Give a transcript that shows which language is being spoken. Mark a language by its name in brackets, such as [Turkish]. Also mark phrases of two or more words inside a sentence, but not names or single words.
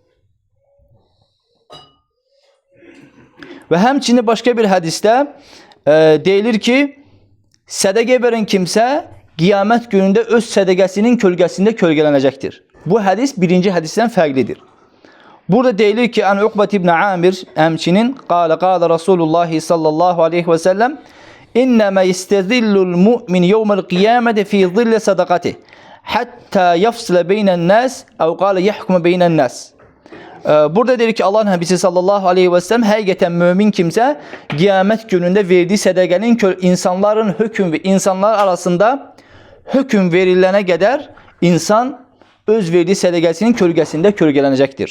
[Azerbaijani] Və həmçində başqa bir hədisdə deyilir ki, sədəqə verən kimsə qiyamət günündə öz sədəqəsinin kölgəsində kölgələnəcəkdir. Bu hədis birinci hədisdən fərqlidir. Burada deyilir ki, [Arabic] عن عقبة بن عامر həmçinin قال رسول الله صلى الله عليه وسلم إنما يستظل المؤمن يوم القيامة في ظل صدقته حتى يفصل بين الناس أو قال يحكم بين الناس. [Azerbaijani] Burada deyir ki, Allahın Həbisi [Arabic] صلى الله عليه وسلم [Azerbaijani] həqiqətən mömin kimsə qiyamət günündə verdiyi sədəqənin insanlar arasında hökm verilənə qədər insan öz verdiyi sədəqəsinin kölgəsində kölgələnəcəkdir.